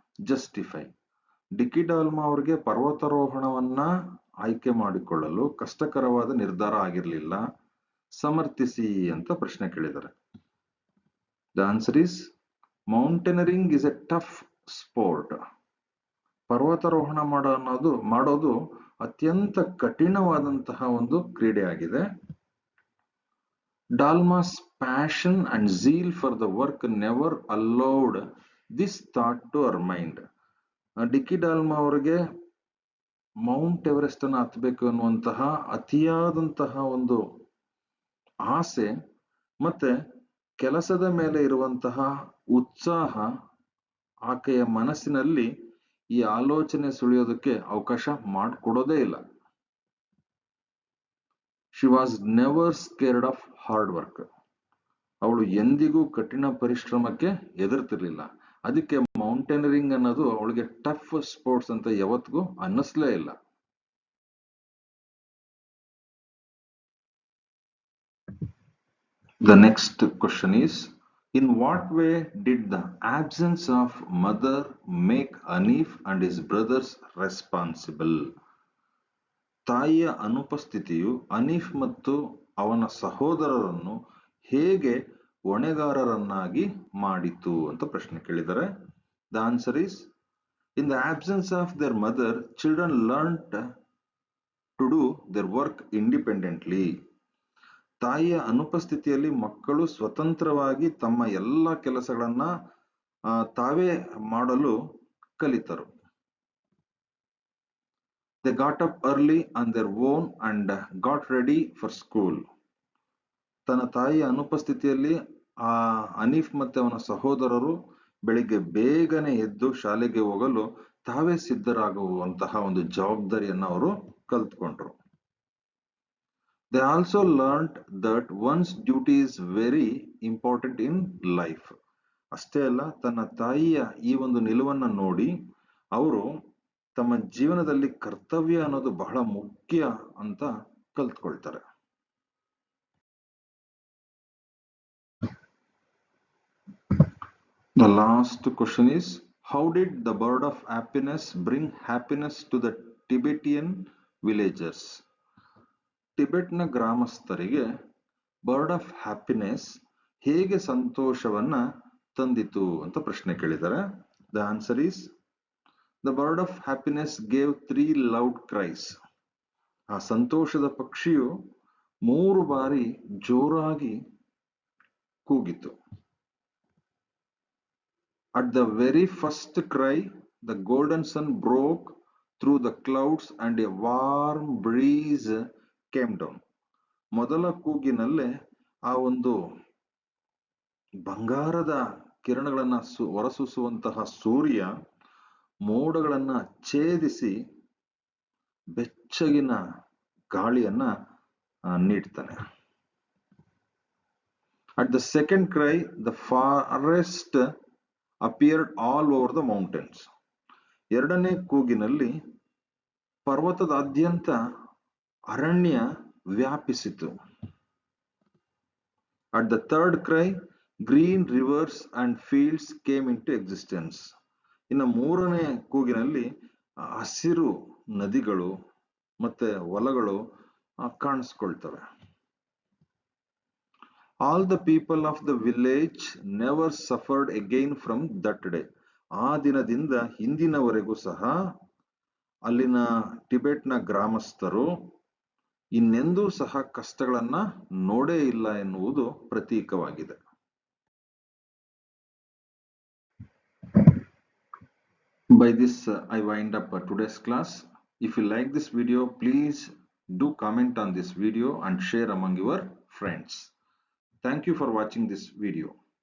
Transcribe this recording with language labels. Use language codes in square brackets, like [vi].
[en] Justify. [kn] ಡಿಕ್ಕಿ ಡಾಲ್ಮಾ ಅವರಿಗೆ ಪರ್ವತಾರೋಹಣವನ್ನ ಆಯ್ಕೆ ಮಾಡಿಕೊಳ್ಳಲು ಕಷ್ಟಕರವಾದ ನಿರ್ಧಾರ ಆಗಿರಲಿಲ್ಲ. ಸಮರ್ಥಿಸಿ ಅಂತ ಪ್ರಶ್ನೆ ಕೇಳಿದ್ದಾರೆ. [en] The answer is, mountaineering is a tough sport. [kn] ಪರ್ವತಾರೋಹಣ ಮಾಡೋದು ಅತ್ಯಂತ ಕಠಿಣವಾದಂತಹ ಒಂದು ಕ್ರೀಡೆ ಆಗಿದೆ. [en] Dalma's passion and zeal for the work never allowed this thought to her mind. [kn] ಡಿಕ್ಕಿ ಡಾಲ್ಮಾ ಅವರಿಗೆ ಮೌಂಟ್ ಎವರೆಸ್ಟ್ ಅನ್ನು ಹತ್ತಬೇಕು ಅನ್ನುವಂತಹ ಅತಿಯಾದಂತಹ ಒಂದು ಆಸೆ ಮತ್ತೆ ಕೆಲಸದ ಮೇಲೆ ಇರುವಂತಹ ಉತ್ಸಾಹ ಆಕೆಯ ಮನಸ್ಸಿನಲ್ಲಿ ಈ ಆಲೋಚನೆ ಸುಳಿಯೋದಕ್ಕೆ ಅವಕಾಶ ಮಾಡಿಕೊಡೋದೇ ಇಲ್ಲ. [en] She was never scared of hard work. [kn] ಅವಳು ಎಂದಿಗೂ ಕಠಿಣ ಪರಿಶ್ರಮಕ್ಕೆ ಹೆದರ್ತಿರ್ಲಿಲ್ಲ. ಅದಕ್ಕೆ ಮೌಂಟೇನರಿಂಗ್ ಅನ್ನೋದು ಅವಳಿಗೆ ಟಫ್ ಸ್ಪೋರ್ಟ್ಸ್ ಅಂತ ಯಾವತ್ತಿಗೂ ಅನ್ನಿಸ್ಲೇ ಇಲ್ಲ. [en] The next question is, in what way did the absence of mother make Hanif and his brothers responsible? [kn] ತಾಯಿಯ ಅನುಪಸ್ಥಿತಿಯು ಹನೀಫ್ ಮತ್ತು ಅವನ ಸಹೋದರರನ್ನು ಹೇಗೆ ಹೊಣೆಗಾರರನ್ನಾಗಿ ಮಾಡಿತು ಅಂತ ಪ್ರಶ್ನೆ ಕೇಳಿದ್ದಾರೆ. [en] The answer is, in the absence of their mother, children learned to do their work independently. [kn] ತಾಯಿಯ ಅನುಪಸ್ಥಿತಿಯಲ್ಲಿ ಮಕ್ಕಳು ಸ್ವತಂತ್ರವಾಗಿ ತಮ್ಮ ಎಲ್ಲ ಕೆಲಸಗಳನ್ನ ತಾವೇ ಮಾಡಲು ಕಲಿತರು. [en] They got up early on their own and got ready for school. [kn] ತನ್ನ ತಾಯಿಯ ಅನುಪಸ್ಥಿತಿಯಲ್ಲಿ ಹನೀಫ್ ಮತ್ತೆ ಅವನ ಸಹೋದರರು ಬೆಳಿಗ್ಗೆ ಬೇಗನೆ ಎದ್ದು ಶಾಲೆಗೆ ಹೋಗಲು ತಾವೇ ಸಿದ್ಧರಾಗುವಂತಹ ಒಂದು ಜವಾಬ್ದಾರಿಯನ್ನ ಅವರು ಕಲ್ತ್ಕೊಂಡ್ರು. [en] They also learned that one's duty is very important in life. [kn] ಅಷ್ಟೇ ಅಲ್ಲ, ತನ್ನ ತಾಯಿಯ ಈ ಒಂದು ನಿಲುವನ್ನ ನೋಡಿ ಅವರು ತಮ್ಮ ಜೀವನದಲ್ಲಿ ಕರ್ತವ್ಯ ಅನ್ನೋದು ಬಹಳ ಮುಖ್ಯ ಅಂತ ಕಲ್ತ್ಕೊಳ್ತಾರೆ. [en] The last question is, how did the bird of happiness bring happiness to the Tibetan villagers? [kn] ಟಿಬೆಟ್ನ ಗ್ರಾಮಸ್ಥರಿಗೆ ಬರ್ಡ್ ಆಫ್ ಹ್ಯಾಪಿನೆಸ್ ಹೇಗೆ ಸಂತೋಷವನ್ನ ತಂದಿತು ಅಂತ ಪ್ರಶ್ನೆ ಕೇಳಿದ್ದಾರೆ. [en] The answer is, the bird of happiness gave 3 loud cries. [kn] ಆ ಸಂತೋಷದ ಪಕ್ಷಿಯು 3 ಬಾರಿ ಜೋರಾಗಿ ಕೂಗಿತು. [en] At the very first cry, the golden sun broke through the clouds and a warm breeze came down. [kn] ಮೊದಲ ಕೂಗಿನಲ್ಲೇ ಆ ಒಂದು ಬಂಗಾರದ ಕಿರಣಗಳನ್ನ ಹೊರಸೂಸುವಂತಹ ಸೂರ್ಯ ಮೋಡಗಳನ್ನ ಛೇದಿಸಿ ಬೆಚ್ಚಗಿನ ಗಾಳಿಯನ್ನ ನೀಡ್ತಾನೆ. [en] At the second cry, the forest appeared all over the mountains. [kn] ಎರಡನೇ ಕೂಗಿನಲ್ಲಿ ಪರ್ವತದಾದ್ಯಂತ ಅರಣ್ಯ ವ್ಯಾಪಿಸಿತು. [en] At the third cry, green rivers and fields came into existence. [kn] ಇನ್ನು ಮೂರನೇ ಕೂಗಿನಲ್ಲಿ ಹಸಿರು ನದಿಗಳು ಮತ್ತೆ ಹೊಲಗಳು ಕಾಣಿಸ್ಕೊಳ್ತವೆ. [en] All the people of the village never suffered again from that day. [kn] ಆ ದಿನದಿಂದ ಹಿಂದಿನವರೆಗೂ ಸಹ ಅಲ್ಲಿನ ಟಿಬೆಟ್ನ ಗ್ರಾಮಸ್ಥರು ಇನ್ನೆಂದೂ ಸಹ ಕಷ್ಟಗಳನ್ನ ನೋಡೇ ಇಲ್ಲ ಎನ್ನುವುದು ಪ್ರತೀಕವಾಗಿದೆ. [en] By this, I wind up today's class. If you like this video, please Do comment on this video and share among your friends. Thank you for watching this video.